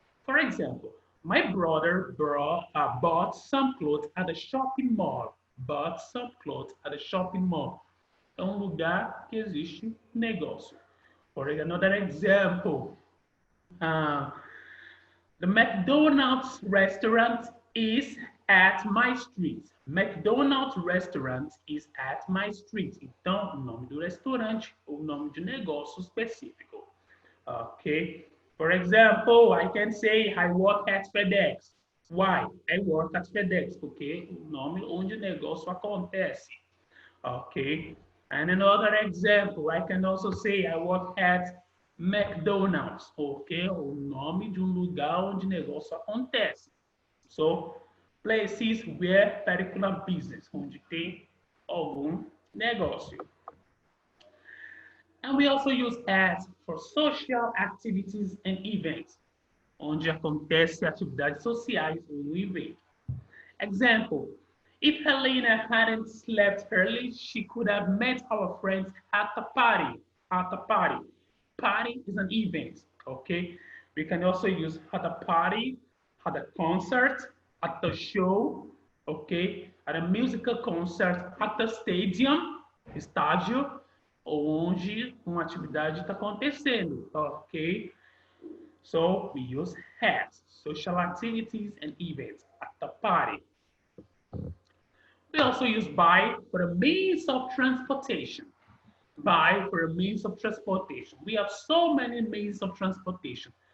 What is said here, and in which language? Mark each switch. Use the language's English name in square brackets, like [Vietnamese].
[English] For example, my brother bought some clothes at the shopping mall. Bought some clothes at the shopping mall. [Portuguese] É um lugar que existe negócio. [English] For another example, the McDonald's restaurant is at my street. McDonald's restaurant is at my street. [Portuguese] Então, o nome do restaurante, o nome de negócio específico. Ok? [English] For example, I can say I work at FedEx. Why? I work at FedEx, [Portuguese] porque o nome onde o negócio acontece. Okay. [English] And another example, I can also say I work at McDonald's, ok? [Portuguese] O nome de um lugar onde o negócio acontece. [English] So, places where particular business, [Portuguese] onde tem algum negócio. [English] And we also use at for social activities and events, [Portuguese] onde acontece atividades sociais ou evento. [English] Example, if Helena hadn't slept early, she could have met our friends at the party. At the party. Party is an event, okay? We can also use at a party, at a concert, at the show, okay? At a musical concert, at the stadium, [Portuguese] estádio, onde uma atividade está acontecendo, [English] ok? So we use at, social activities and events, at the party. We also use by for a means of transportation. By for a means of transportation. We have so many means of transportation.